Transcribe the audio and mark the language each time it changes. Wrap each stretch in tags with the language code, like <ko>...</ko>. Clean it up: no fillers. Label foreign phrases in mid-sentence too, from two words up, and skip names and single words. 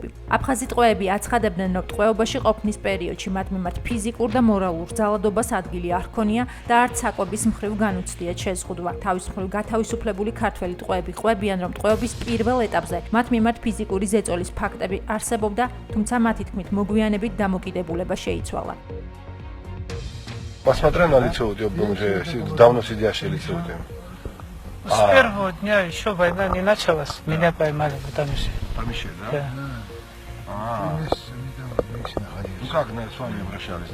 <ka>აფხაზი ტყვეები აცხადებდნენ, რომ ტყვეობაში ყოფნის პერიოდში მათ მიმართ ფიზიკურ და მორალურ ძალადობას ადგილი არ ჰქონია და არც საკვების მხრივ განუცდია შეზღუდვა. თავის მხრივ გათავისუფლებული ქართველი ტყვეები ყვებიან, რომ ტყვეობის პირველ ეტაპზე მათ მიმართ физიკური ზეწოლის ფაქტები არსებობდა, თუმცა მათი თქმით მოგვიანებით დამოკიდებულება შეიცვალა.</ka> <ru>Посмотрел на лицо у тебя, давно сидящее лицо у тебя. С первого дня еще война не началась, меня поймали в Тамише. Тамише, да? Ну как с вами обращались?</ru>